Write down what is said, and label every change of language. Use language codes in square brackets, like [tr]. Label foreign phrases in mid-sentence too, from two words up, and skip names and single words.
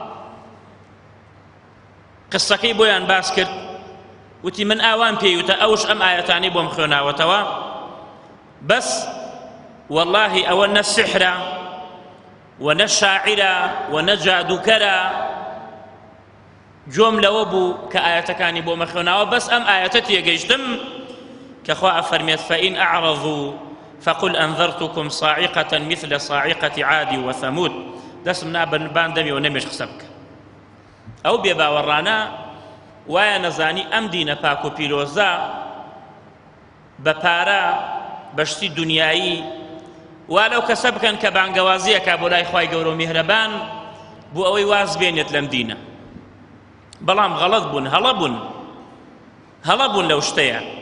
[ckb] قسەکەی بۆیان باس کرد وتی من ئاوان پێیوتە ئەوش ئەم ئایەتانەی بۆم خوێناوەتەوە بەس وەڵاهی ئەوە نە سحرە و نە شاعرە و نە جادوکەرە جۆم لەوە بوو کە ئایەتەکانی بۆمە خوێناوە بەس ئەم ئایەتە تێگەیشتم کە خوا ئەفەرمێت [ar] فإن أعرضوا فقل أنذرتكم صاعقة مثل صاعقة عاد وثمود [ckb] دەسم نابان دەمی و نەمێش قسە بکە ئەو بێباوەڕانە وایە نەزانی ئەم دینە پاک و پیرۆزە بە پارە بەشتی دنیایی وا لەو کەسە بکەن کە بانگەوازیەکە بۆ لای خوای گەورە و میهرەبان بۆ ئەوەی واز بێنێت لەم دینە بەڵام غەڵەت بوون هەڵە بوون لەو شتەیە